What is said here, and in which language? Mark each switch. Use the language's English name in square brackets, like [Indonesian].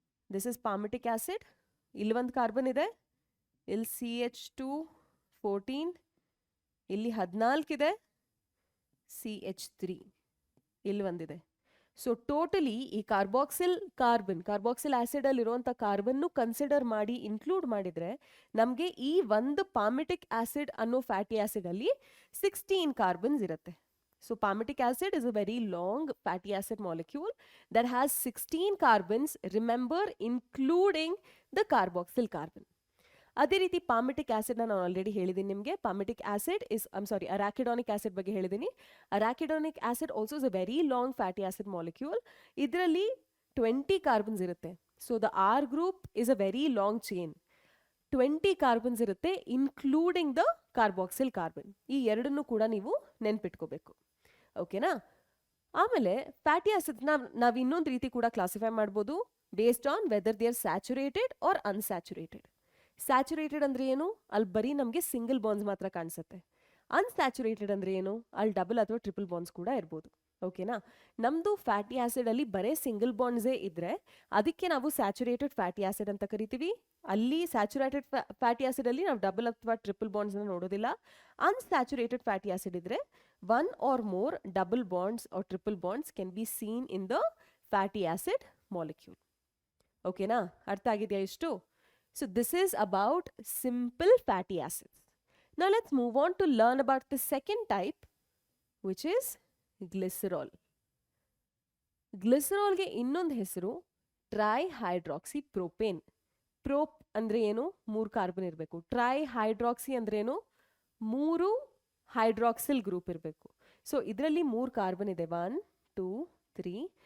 [English] This is palmitic acid. [Kannada] ಇಲ್ಲಿ ಒಂದು carbon ಇದೆ, ಇಲ್ಲಿ CH214, ಇಲ್ಲಿ 14 ಇದೆ, CH3 ಇಲ್ಲಿ ಒಂದಿದೆ. ಸೊ ಟೋಟಲಿ ಈ ಕಾರ್ಬಾಕ್ಸಿಲ್ ಆಸಿಡ್ ಅಲ್ಲಿ ಇರುವಂಥ ಕಾರ್ಬನ್ನು ಕನ್ಸಿಡರ್ ಮಾಡಿ ಇನ್ಕ್ಲೂಡ್ ಮಾಡಿದ್ರೆ ನಮಗೆ ಈ ಒಂದು ಪಾಮೆಟಿಕ್ ಆಸಿಡ್ ಅನ್ನೋ ಫ್ಯಾಟಿ ಆಸಿಡ್ ಅಲ್ಲಿ 16 ಕಾರ್ಬನ್ಸ್ ಇರುತ್ತೆ. [English] So palmitic acid is a very long fatty acid molecule that has 16 carbons, remember, including the carboxyl carbon. [Kannada] ಅದೇ ರೀತಿ ಪಾಮಿಟಿಕ್ ಆಸಿಡ್ ನಾನು ಆಲ್ರೆಡಿ ಹೇಳಿದ್ದೀನಿ ನಿಮಗೆ. ಪಾಮಿಟಿಕ್ ಆಸಿಡ್ ಇಸ್ ಅರಾಕಿಡೋನಿಕ್ ಆಸಿಡ್ ಬಗ್ಗೆ ಹೇಳಿದ್ದೀನಿ. [English] Arachidonic acid also is a very long fatty acid molecule. [Kannada] ಇದರಲ್ಲಿ 20 carbons ಇರುತ್ತೆ. [English] So the R group is a very long chain. 20 carbons ಇರುತ್ತೆ including the carboxyl carbon. [Kannada] ಈ ಎರಡನ್ನೂ ಕೂಡ ನೀವು ನೆನ್ಪಿಟ್ಕೋಬೇಕು. ಓಕೆನಾ? ಆಮೇಲೆ ಫ್ಯಾಟಿ ಆಸಿಡ್ನ ನಾವು ಇನ್ನೊಂದು ರೀತಿ ಕೂಡ ಕ್ಲಾಸಿಫೈ ಮಾಡ್ಬೋದು [English] Based on whether they are saturated or unsaturated. [Kannada] Saturated ಅಂದ್ರೆ ಏನು? ಅಲ್ಲಿ ಬರೀ ನಮಗೆ ಸಿಂಗಲ್ ಬಾಂಡ್ಸ್ ಮಾತ್ರ ಕಾಣಿಸುತ್ತೆ. ಅನ್ಸ್ಯಾಚುರೇಟೆಡ್ ಅಂದ್ರೆ ಏನು? ಅಲ್ಲಿ ಡಬಲ್ ಅಥವಾ ಟ್ರಿಪಲ್ ಬಾಂಡ್ಸ್ ಕೂಡ ಇರ್ಬೋದು. ಓಕೆನಾ? ನಮ್ಮದು ಫ್ಯಾಟಿ ಆಸಿಡ್ ಅಲ್ಲಿ ಬರೇ ಸಿಂಗಲ್ ಬಾಂಡ್ಸೇ ಇದ್ರೆ ಅದಕ್ಕೆ ನಾವು ಸ್ಯಾಚುರೇಟೆಡ್ ಫ್ಯಾಟಿ ಆಸಿಡ್ ಅಂತ ಕರಿತೀವಿ. ಅಲ್ಲಿ ಸ್ಯಾಚುರೇಟೆಡ್ ಫ್ಯಾಟಿ ಆಸಿಡ್ ಅಲ್ಲಿ ನಾವು ಡಬಲ್ ಅಥವಾ ಟ್ರಿಪಲ್ ಬಾಂಡ್ಸ್ನ ನೋಡೋದಿಲ್ಲ. ಅನ್ಸ್ಯಾಚುರೇಟೆಡ್ ಫ್ಯಾಟಿ ಆಸಿಡ್ ಇದ್ರೆ [English] 1 or more double bonds or triple bonds can be seen in the fatty acid molecule. [Kannada] ಓಕೆನಾ? ಅರ್ಥ ಆಗಿದೆಯಾ ಇಷ್ಟು? [English] So this is about simple fatty acids. Now let's move on to learn about the second type, which is glycerol. [Kannada] ಗ್ಲಿಸರಾಲ್ಗೆ ಇನ್ನೊಂದು ಹೆಸರು ಟ್ರೈಹೈಡ್ರಾಕ್ಸಿ propane. ಪ್ರೋಪ್ ಅಂದ್ರೆ ಏನು? 3 carbon ಇರಬೇಕು. ಟ್ರೈಹೈಡ್ರಾಕ್ಸಿ ಅಂದ್ರೆ ಏನು? 3 ಹೈಡ್ರಾಕ್ಸಿಲ್ ಗ್ರೂಪ್ ಇರಬೇಕು. ಸೊ ಇದರಲ್ಲಿ 3 ಕಾರ್ಬನ್ ಇದೆ, 1 2 3.